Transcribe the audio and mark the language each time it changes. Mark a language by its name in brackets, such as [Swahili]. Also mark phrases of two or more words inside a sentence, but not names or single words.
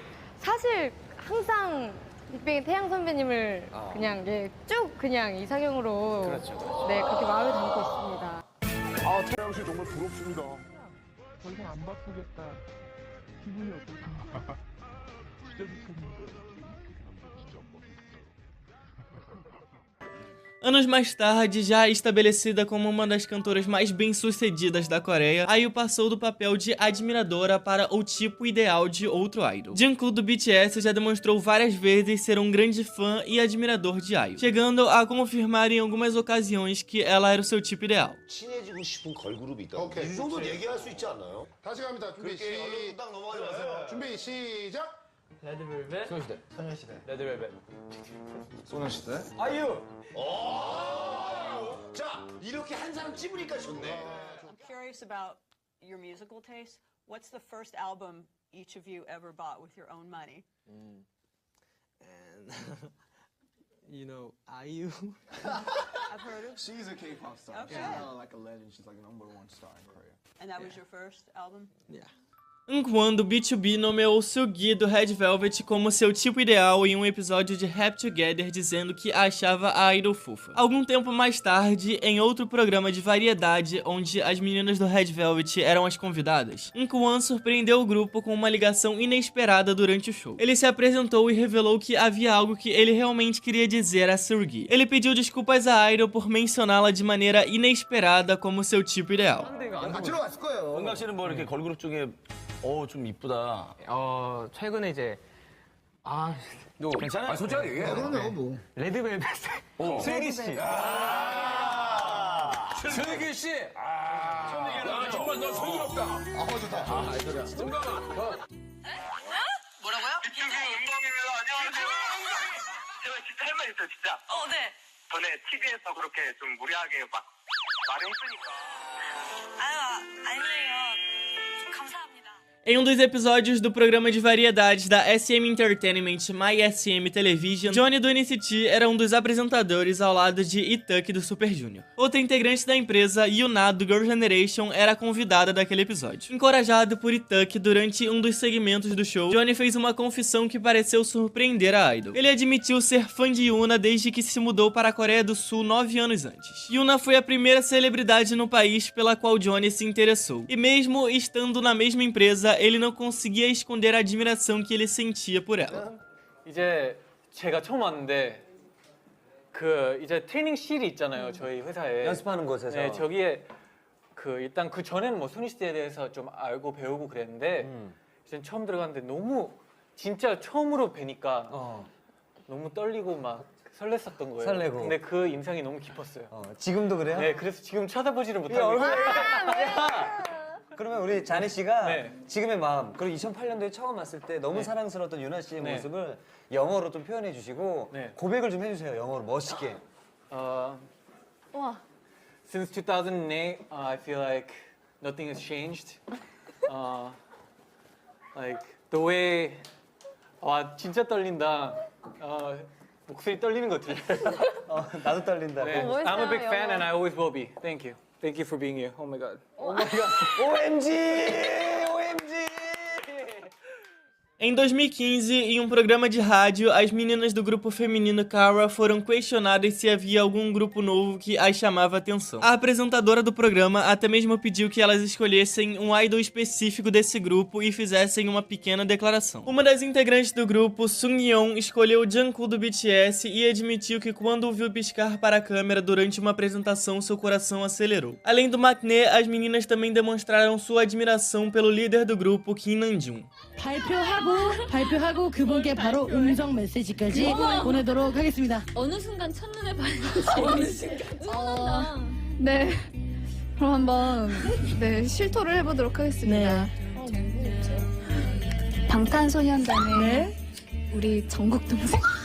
[Korean] 사실 항상 빅뱅의 태양 선배님을 그냥 쭉 그냥 이상형으로 그렇죠. 네, 그렇게 마음에 담고 있습니다. 아, 태양 씨 정말 부럽습니다. 더 이상 안 바꾸겠다. 기분이 어떠십니까? 진짜 좋겠는데. [Portuguese] Anos mais tarde, já estabelecida como uma das cantoras mais bem-sucedidas da Coreia, IU passou do papel de admiradora para o tipo ideal de outro idol. Jungkook do BTS já demonstrou várias vezes ser um grande fã e admirador de IU, chegando a confirmar em algumas ocasiões que ela era o seu tipo ideal. [Korean] 친해지고 싶은 걸그룹이 있다. 오케이. 이 정도는 얘기할 수 있지 않나요? 다시 갑니다. 준비 딱 넘어가지 마세요. 준비 시작. 레드벨벳. 소녀시대. 레드벨벳. 소녀시대. 아이유. 자, 이렇게 한 사람 찝으니까 좋네. [English] I'm curious about your musical taste. What's the first album each of you ever bought with your own money? And you know, IU. I've heard of. She's a K-pop star. Okay. She's like a legend. She's like a #1 star in Korea. And that was your first album? Yeah. [Portuguese] Quando B2B nomeou Sugi do Red Velvet como seu tipo ideal em um episódio de Happy Together, dizendo que achava a idol fofa. Algum tempo mais tarde, em outro programa de variedade onde as meninas do Red Velvet eram as convidadas, Kwon surpreendeu o grupo com uma ligação inesperada durante o show. Ele se apresentou e revelou que havia algo que ele realmente queria dizer a Seulgi. Ele pediu desculpas à idol por mencioná-la de maneira inesperada como seu tipo ideal. [Korean] 같이 들어갔을 거예요. 은각 씨는 뭐 이렇게 걸그룹 중에 좀 이쁘다. 최근에 이제 너 괜찮아요? 솔직하게 얘기해. 그럼요, 뭐. 레드벨벳 슬기 씨. 슬기 씨. 정말 너 슬기롭다. 좋다. 뭐라고요? 유튜브 은광입니다. 안녕하세요. 제가 진짜 할 말 있어요, 진짜. 네. 전에 TV에서 그렇게 좀 무리하게 막 마령 쓰니까. 아니에요. 감사합니다. [Portuguese] Em um dos episódios do programa de variedades da SM Entertainment My SM Television, Johnny do NCT era um dos apresentadores ao lado de Itaek do Super Junior. Outra integrante da empresa, Yuna do Girl Generation, era a convidada daquele episódio. Encorajado por Itaek durante um dos segmentos do show, Johnny fez uma confissão que pareceu surpreender a idol. Ele admitiu ser fã de Yuna desde que se mudou para a Coreia do Sul 9 anos antes. Yuna foi a primeira celebridade no país pela qual Johnny se interessou. E mesmo estando na mesma empresa, ele não conseguia esconder a admiração que ele sentia por ela. [Korean] 이제 제가 처음 왔는데 이제 트레이닝실이 있잖아요, 저희 회사에. 연습하는 곳에서. 네, 저기에 일단 그 전에는 뭐 소녀시대에 대해서 좀 알고 배우고 그랬는데 이제 처음 들어갔는데 너무 진짜 처음으로 뵈니까 너무 떨리고 막 설렜었던 거예요. 설레고. 근데 그 인상이 너무 깊었어요. 지금도 그래요? 네, 그래서 지금 쳐다보지를 못하고 있어요. 그러면 우리 자니 씨가 네. 지금의 마음, 그리고 2008년도에 처음 왔을 때 너무 네. 사랑스러웠던 유나 씨의 네. 모습을 영어로 좀 표현해 주시고 네. 고백을 좀 해주세요. 영어로 멋있게. 와. [English] Since 2008, I feel like nothing has changed. Like the way [Korean] 와 진짜 떨린다. 목소리 떨리는 거 들려요. 나도 떨린다. 네. [English] I'm a big fan and I always will be. Thank you. Thank you for being here. Oh my god. OMG! OMG! [Portuguese] Em 2015, em um programa de rádio, as meninas do grupo feminino Kara foram questionadas se havia algum grupo novo que as chamava a atenção. A apresentadora do programa até mesmo pediu que elas escolhessem um idol específico desse grupo e fizessem uma pequena declaração. Uma das integrantes do grupo, Sungyeon, escolheu Jungkook do BTS e admitiu que quando o viu piscar para a câmera durante uma apresentação, seu coração acelerou. Além do maknae, as meninas também demonstraram sua admiração pelo líder do grupo, Kim Namjoon. [Korean] 발표하고 그분께 바로 음성 메시지까지 보내도록 하겠습니다. 어느 순간 첫눈에 반했지. 어느 순간. 네. 그럼 한번 실토를 해보도록 하겠습니다. 방탄소년단의 우리 정국 동생.